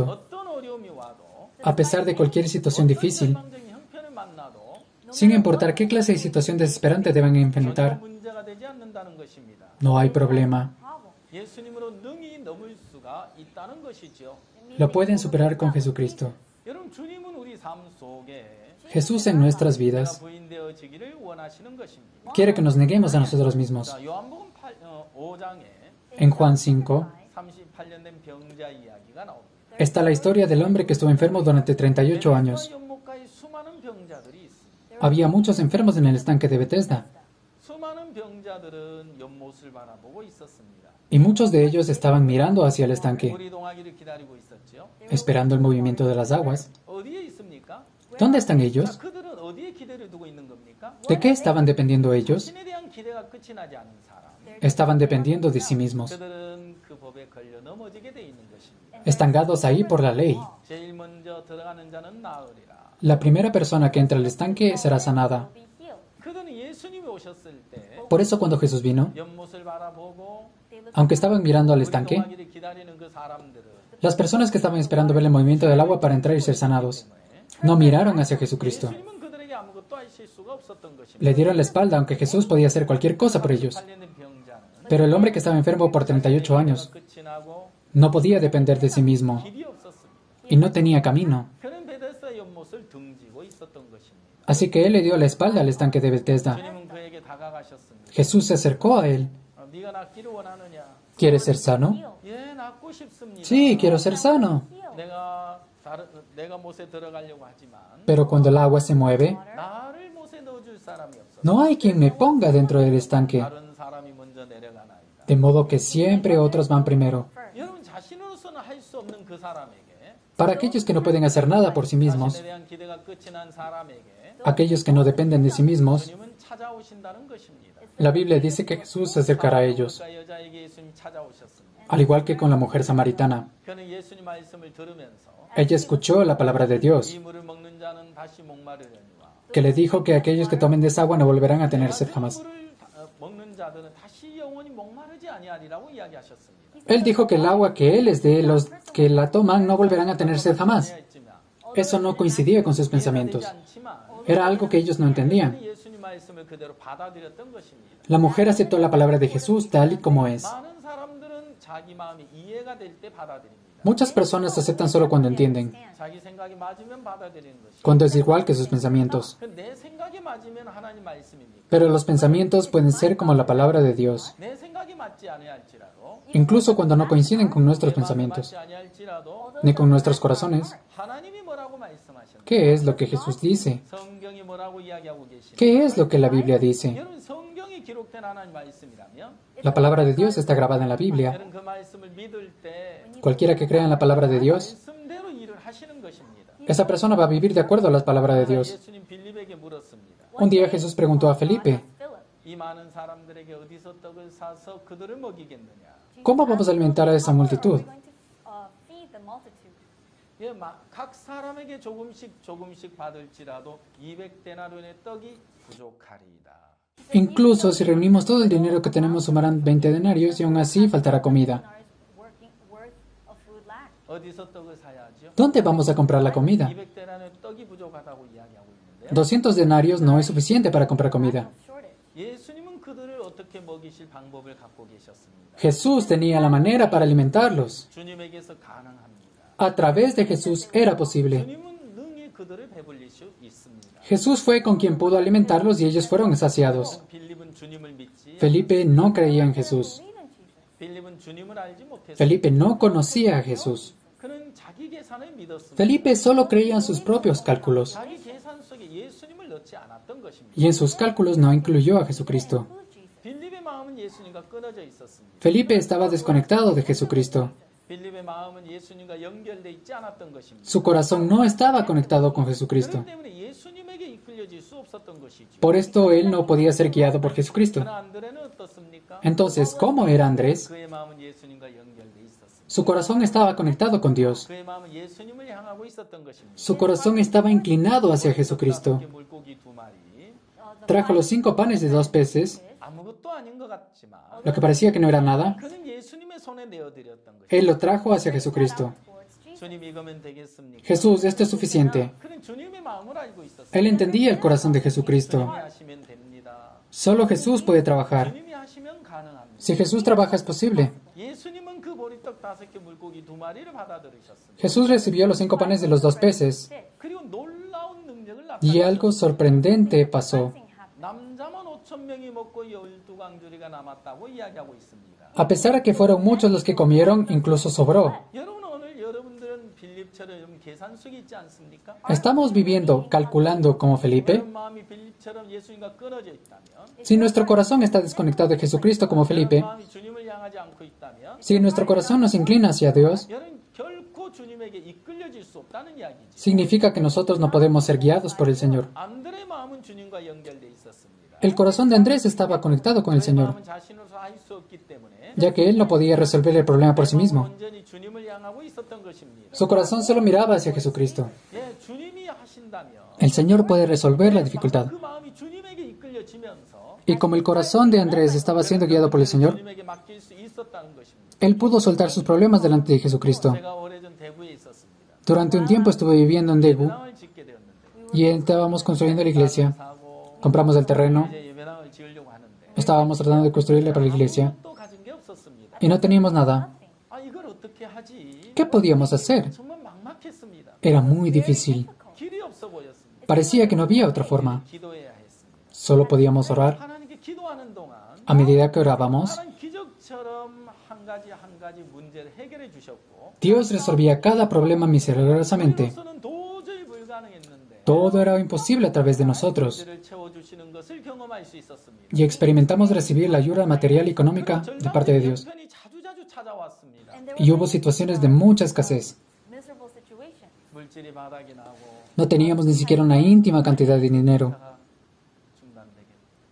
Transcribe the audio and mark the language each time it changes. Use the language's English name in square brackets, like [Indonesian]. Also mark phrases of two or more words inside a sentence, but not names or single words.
[Korean] 어떤 어려움이 와도 [Spanish] a pesar de cualquier situación difícil, [Korean] 절망적인 형편을 만나도 [Spanish] sin importar qué clase de situación desesperante deban [Korean] 전혀 [Spanish] enfrentar, [Korean] 문제가 되지 않는다는 것입니다. [Spanish] no hay problema. [Korean] 예수님으로 능히 넘을 수가 있다는 것이죠. [Spanish] Lo pueden superar con Jesucristo. [Korean] 여러분 주님은 우리 삶 속에 [Spanish] Jesús en nuestras [Korean] 내가 [Spanish] vidas [Korean] 부인되어지기를 원하시는 것입니다. [Spanish] quiere que nos neguemos a nosotros mismos. [Korean] 자, 요한복음 5장에 [Spanish] En Juan 5 [Korean] 38년 된 병자 이야기가 나옵니다. [Spanish] está la historia del hombre que estuvo enfermo durante 38 años. [Korean] 연못가에 수많은 병자들이 있습니다. [Spanish] Había muchos enfermos en el estanque de Bethesda [Korean] 수많은 병자들은 연못을 바라보고 있었습니다. [Spanish] y muchos de ellos estaban mirando hacia el estanque, [Korean] 물이 동하기를 기다리고 있었죠. [Spanish] esperando el movimiento de las aguas. [Korean] 어디에 있습니까? [Spanish] ¿Dónde están [Korean] 자, [Spanish] ellos? [Korean] 그들은 어디에 기대를 두고 있는 겁니까? [Spanish] ¿De qué estaban dependiendo ellos? [Korean] 신에 대한 기대가 끝이 나지 않는 사람. [Spanish] Estaban dependiendo de sí mismos, [Korean] 그들은 그 법에 걸려 넘어지게 돼 있는 것입니다. [Spanish] estancados ahí por la ley. [Korean] 제일 먼저 들어가는 자는 나으리라. [Spanish] La primera persona que entra al estanque será sanada. [Korean] 그들은 예수님이 오셨을 때 [Spanish] Por eso cuando Jesús vino, [Korean] 연못을 바라보고 [Spanish] aunque estaban mirando al [Korean] 물이 [Spanish] estanque, [Korean] 동하기를 기다리는 그 사람들은 [Spanish] las personas que estaban esperando ver el movimiento del agua para entrar y ser sanados, no miraron hacia Jesucristo. [Korean] 예수님은 그들에게 아무것도 하실 수가 없었던 것입니다. [Spanish] Le dieron la espalda, aunque Jesús podía hacer cualquier cosa por ellos. [Korean] 38년 병자는 [Spanish] Pero el hombre que estaba enfermo por 38 años [Korean] 끝이 나고 [Spanish] no podía depender de sí mismo [Korean] 길이 없었습니다. [Spanish] y no tenía camino. [Korean] 그는 베데스다 연못을 등지고 있었던 것입니다. [Spanish] Así que él le dio la espalda al estanque de Bethesda. [Korean] 주님은 그에게 다가가셨습니다. [Spanish] Jesús se acercó a él. [Korean] 네가 낫기를 원하느냐? [Spanish] ¿Quieres ser sano? [Korean] 예, 낫고 싶습니다. [Spanish] Sí, quiero ser sano. [Korean] 내가 못에 들어가려고 하지만 [Spanish] Pero cuando el agua se mueve, [Korean] 나를 못에 넣어줄 사람이 없어. [Spanish] no hay quien me ponga dentro del estanque. [Korean] 다른 사람이 먼저 내려가나이다. [Spanish] De modo que siempre otros van primero. [Korean] 여러분 자신으로서는 할 수 없는 그 사람에게 [Spanish] Para aquellos que no pueden hacer nada por sí mismos, [Korean] 자신에 대한 기대가 끝이 난 사람에게 [Spanish] aquellos que no dependen de sí mismos, [Korean] 주님은 찾아오신다는 것입니다. [Spanish] la Biblia dice que Jesús se acercará a ellos, [Korean] 그러니까 여자에게 예수님 찾아오셨습니다. [Spanish] al igual que con la mujer samaritana. [Korean] 그는 예수님 말씀을 들으면서 [Spanish] Ella escuchó la palabra de Dios, [Korean] 이 물을 먹는 자는 다시 목마르려니와 [Spanish] que le dijo que aquellos que tomen de esa agua no volverán a tener sed jamás. [Korean] 물을 먹는 자들은 다시 영원히 목마르지 아니하리라고 이야기하셨습니다. [Spanish] Él dijo que el agua que Él es de los que la toman no volverán a tener sed jamás. Eso no coincidía con sus pensamientos. Era algo que ellos no entendían. [Korean] 예수님 말씀을 그대로 받아들였던 것입니다. [Spanish] La mujer aceptó la palabra de Jesús tal y como es. [Korean] 많은 사람들은 자기 마음이 이해가 될 때 받아들입니다. [Spanish] Muchas personas aceptan solo cuando entienden, [Korean] 자기 생각이 맞으면 받아들이는 것이죠. [Spanish] cuando es igual que sus pensamientos. [Korean] 내 생각이 맞으면 하나님 말씀입니까? [Spanish] Pero los pensamientos pueden ser como la palabra de Dios, [Korean] 내 생각이 맞지 아니할지라도 [Spanish] incluso cuando no coinciden con nuestros pensamientos, [Korean] 맞지 아니할지라도 [Spanish] ni con nuestros corazones. [Korean] 하나님이 뭐라고 말씀하셨나요? [Spanish] ¿Qué es lo que Jesús dice? [Korean] 성경이 뭐라고 이야기하고 계시나요? [Spanish] ¿Qué es lo que la Biblia dice? [Korean] 여러분 성경이 기록된 하나님 말씀이라면 [Spanish] La palabra de Dios está grabada en la Biblia. [Korean] 여러분 그 말씀을 믿을 때 [Spanish] Cualquiera que crea en la palabra de Dios, [Korean] 말씀대로 일을 하시는 것입니다. [Spanish] esa persona va a vivir de acuerdo a la palabra de Dios. [Korean] 예수님 빌립에게 물었습니다. [Spanish] Un día Jesús preguntó a Felipe, [Korean] 이 많은 사람들에게 어디서 떡을 사서 그들을 먹이겠느냐? [Spanish] ¿cómo vamos a alimentar a esa multitud? [English] Feed the multitude. [Korean] 예, 각 사람에게 조금씩 받을지라도 200데나리온의 떡이 부족하리이다. [Spanish] Incluso si reunimos todo el dinero que tenemos sumarán 20 denarios y aún así faltará comida. [English] Worth of food lack. [Korean] 어디서 떡을 사야죠? [Spanish] ¿Dónde vamos a comprar la comida? [Korean] 200데나리온의 떡이 부족하다고 이야기하고 있는데요. [Spanish] 200 denarios no es suficiente para comprar comida. [English] Shortage. [Korean] 예수님은 그들을 어떻게 먹이실 방법을 갖고 계셨습니다. [Spanish] Jesús tenía la manera para alimentarlos. [Korean] 주님에게서 가능합니다. [Spanish] A través de Jesús era posible. [Korean] 주님은 능히 그들을 배불릴 수 있습니다. [Spanish] Jesús fue con quien pudo alimentarlos y ellos fueron saciados. [Korean] 빌립은 주님을 믿지 [Spanish] Felipe no creía en Jesús. [English] Believe in Jesus. [Korean] 빌립은 주님을 알지 못했습니다. [Spanish] Felipe no conocía a Jesús. [Korean] 그는 자기 계산을 믿었습니다. [Spanish] Felipe solo creía en sus propios cálculos [Korean] 자기 계산 속에 예수님을 넣지 않았던 것입니다. [Spanish] y en sus cálculos no incluyó a Jesucristo. [Korean] 빌립의 마음은 예수님과 끊어져 있었습니다. [Spanish] Felipe estaba desconectado de Jesucristo. [Korean] 빌립의 마음은 예수님과 연결되어 있지 않았던 것입니다. [Spanish] Su corazón no estaba conectado con Jesucristo. [Korean] 그렇기 때문에 예수님에게 이끌려질 수 없었던 것이죠. [Spanish] Por esto él no podía ser guiado por Jesucristo. [Korean] 그러나 안드레는 어떻습니까? [Spanish] Entonces, ¿cómo era Andrés? [Korean] 그의 마음은 예수님과 연결되어 있었습니다. [Spanish] Su corazón estaba conectado con Dios. [Korean] 그의 마음은 예수님을 향하고 있었던 것입니다. [Spanish] Su corazón estaba inclinado hacia Jesucristo. [Korean] 물고기 2마리 [Spanish] Trajo los 5 panes y 2 peces, [Korean] 아무것도 아닌 것 같지만 [Spanish] lo que parecía que no era nada. [Korean] 그는 예수님의 손에 내어드렸던 것입니다. [Spanish] Él lo trajo hacia Jesucristo. [Korean] 주님 이거면 되겠습니까? [Spanish] Jesús, esto es suficiente. [Korean] 그는 주님의 마음을 알고 있었습니다. [Spanish] Él entendía el corazón de Jesucristo. [Korean] 주님이 하시면 됩니다. [Spanish] Solo Jesús puede trabajar. [Korean] 주님이 하시면 가능합니다. [Spanish] Si Jesús trabaja es posible. [Korean] 예수님은 그 보리떡 5개 물고기 2마리를 받아들이셨습니다. [Spanish] Jesús recibió los 5 panes y los 2 peces. [Korean] 그리고 놀라운 능력을 [Spanish] Y algo [Korean] 나타내셨습니다. [Spanish] sorprendente pasó. [Korean] 남자만 5,000명이 먹고 12강주리가 남았다고 이야기하고 있습니다. [Spanish] A pesar de que fueron muchos los que comieron, incluso sobró. [Korean] 여러분 오늘 여러분들은 빌립처럼 계산 속에 있지 않습니까? [Spanish] ¿Estamos viviendo, calculando como Felipe? [Korean] 여러분 마음이 빌립처럼 예수님과 끊어져 있다면, [Spanish] Si nuestro corazón está desconectado de Jesucristo como Felipe, [Korean] 여러분 마음이 주님을 향하지 않고 있다면, [Spanish] si nuestro corazón nos inclina hacia Dios, [Korean] 여러분 결코 주님에게 이끌려질 수 없다는 이야기죠. [Spanish] significa que nosotros no podemos ser guiados por el Señor. [Korean] 안드레의 마음은 주님과 연결돼 있었습니다. [Spanish] El corazón de Andrés estaba conectado con el [Korean] 그의 [Spanish] Señor, [Korean] 마음은 자신으로서 할 수 없기 때문에 [Spanish] ya que él no podía resolver el problema por sí mismo. [Korean] 온전히 주님을 향하고 있었던 것입니다. [Spanish] Su corazón solo miraba hacia Jesucristo. [Korean] 예, 주님이 하신다면 [Spanish] El Señor puede resolver la dificultad. [Korean] 그 마음이 주님에게 이끌려지면서 [Spanish] Y como el corazón de Andrés estaba siendo guiado por el Señor, [Korean] 주님에게 맡길 수 있었다는 것입니다. [Spanish] él pudo soltar sus problemas delante de Jesucristo. [Korean] 제가 오래전 대구에 있었습니다. [Spanish] Durante un tiempo estuve viviendo en Daegu [Korean] 예배당을 짓게 되었는데 [Spanish] y estábamos construyendo la iglesia. [Korean] 사고 [Spanish] Compramos el terreno, [Korean] 이제 예배당을 지으려고 하는데 [Spanish] estábamos tratando de construirla para la iglesia [Korean] 또 가진 게 없었습니다. [Spanish] y no teníamos nada. [Korean] 아 이걸 어떻게 하지? [Spanish] ¿Qué podíamos hacer? [Korean] 정말 막막했습니다. [Spanish] Era muy difícil. [Korean] 길이 없어 보였습니다. [Spanish] Parecía que no había otra forma. [Korean] 기도해야 했습니다. [Spanish] Solo podíamos orar. [Korean] 하나님께 기도하는 동안 [Spanish] A medida que orábamos, [Korean] 하나님 기적처럼 한 가지 문제를 해결해 주셨고 [Spanish] Dios resolvía cada problema milagrosamente. [Korean] 우리로서는 도저히 불가능했는데 [Spanish] Todo era imposible a través de nosotros [Korean] 문제를 채워주시는 것을 경험할 수 있었습니다. [Spanish] y experimentamos recibir la ayuda material y económica de parte de Dios. [Korean] 형편이 자주자주 찾아왔습니다. [Spanish] Y hubo situaciones de mucha escasez. [English] miserable situation. [Korean] 물질이 바닥이 나고 [Spanish] No teníamos ni siquiera una íntima cantidad de dinero. [Korean] 다 중단되겠다.